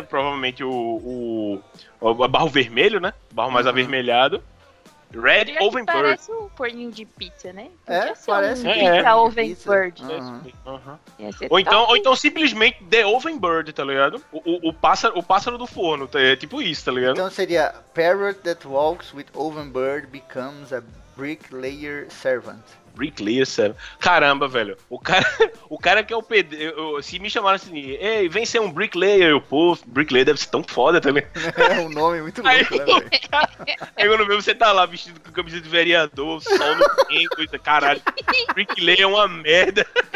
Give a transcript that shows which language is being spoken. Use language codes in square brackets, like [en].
[pt] Provavelmente o barro vermelho, né? O barro mais avermelhado. [en] Red Oven Bird. [pt] Parece um forninho de pizza, né? Parece um pizza Oven Bird. Uhum. Uhum. Ou então simplesmente [en] The Oven Bird, [pt] tá ligado? O pássaro do forno, tá, é tipo isso, tá ligado? Então seria [en] Parrot that walks with Oven Bird becomes a Bricklayer Servant. [pt] Bricklayer Servant. Caramba, velho. O cara que é o PD. Se me chamaram assim, ei, vem ser um Bricklayer. Pô, Bricklayer deve ser tão foda também. É um nome muito louco, velho. Aí quando vê você tá lá vestido com camisa de vereador, sol no tempo, caralho. Bricklayer é uma merda.